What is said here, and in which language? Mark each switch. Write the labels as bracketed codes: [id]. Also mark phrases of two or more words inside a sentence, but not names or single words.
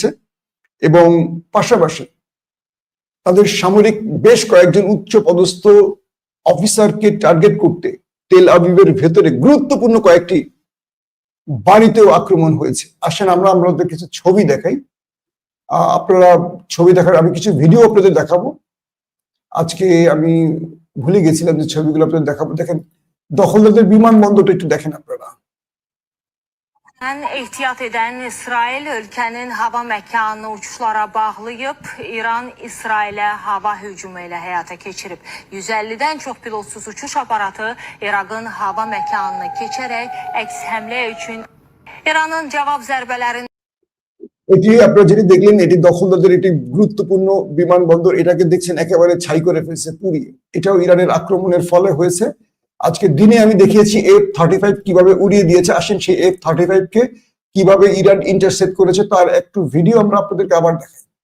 [bn] এবং পাশাপাশি তাদের সামরিক বেশ কয়েকজন উচ্চ পদস্থ অফিসারকে টার্গেট করতে তেল আবিবের ভেতরে গুরুত্বপূর্ণ কয়েকটি বাড়িতেও আক্রমণ হয়েছে। আসেন আমরা আমাদের কিছু ছবি দেখাই, আপনারা ছবি দেখার, আমি কিছু ভিডিও আপনাদের দেখাবো। আজকে আমি ভুলে গেছিলাম যে ছবিগুলো আপনাদের দেখাবো। দেখেন দখলদারদের বিমানবন্দরটা একটু দেখেন আপনারা। [az] Ehtiyat edən İsrail ölkənin hava məkanını uçuşlara bağlayıb, İran İsrailə hava hücumu ilə həyata keçirib. 150-dən çox pilotsuz uçuş aparatı İraqın hava məkanını keçərək əks həmlə üçün İranın cavab zərbələrində [bn] এটি আপনারা যেটি দেখলেন, এটি দখলদারদের একটি গুরুত্বপূর্ণ বিমানবন্দর, এটাকে দেখছেন একেবারে ছাই করে ফেলছে পুড়িয়ে। এটাও ইরানের আক্রমণের ফলে হয়েছে। আজকে দিনে আমি দেখিয়েছি F-35 কিভাবে উড়িয়ে দিয়েছে। আসেন সেই F-35 কে কিভাবে ইরান ইন্টারসেপ্ট করেছে তার একটু ভিডিও আমরা আপনাদেরকে আবার দেখাই।